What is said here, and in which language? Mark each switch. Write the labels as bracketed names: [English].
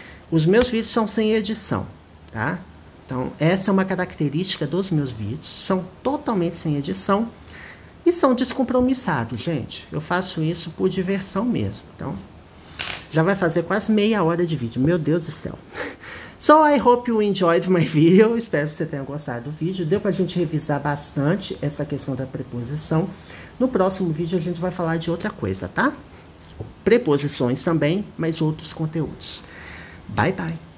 [Portuguese] Os meus vídeos são sem edição, tá? Então, essa é uma característica dos meus vídeos, são totalmente sem edição e são descompromissados, gente. Eu faço isso por diversão mesmo, então... Já vai fazer quase meia hora de vídeo. Meu Deus do céu. [English] So, I hope you enjoyed my video. [Portuguese] Espero que você tenha gostado do vídeo. Deu pra gente revisar bastante essa questão da preposição. No próximo vídeo a gente vai falar de outra coisa, tá? Preposições também, mas outros conteúdos. [English] Bye, bye.